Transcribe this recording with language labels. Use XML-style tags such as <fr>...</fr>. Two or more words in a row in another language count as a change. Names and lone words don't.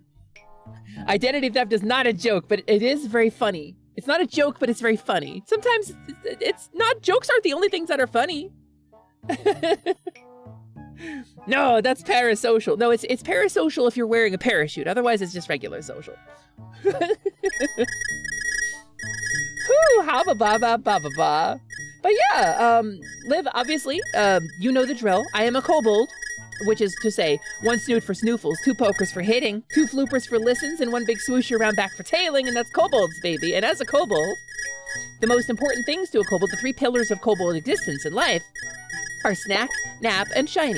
<en>Identity theft is not a joke, but it is very funny. It's not a joke, but it's very funny. Sometimes it's not, jokes aren't the only things that are funny. No, that's parasocial. No, it's parasocial if you're wearing a parachute. Otherwise, it's just regular social. Whoo, haba ba ba ba ba ba. But yeah, Liv, obviously, you know the drill. I am a kobold, which is to say, 1 snoot for snoofles, 2 pokers for hitting, 2 floopers for listens, and 1 big swoosh around back for tailing, and that's kobolds, baby. And as a kobold, the most important things to a kobold, the 3 pillars of kobold existence and life, are snack, nap, and shiny.</en>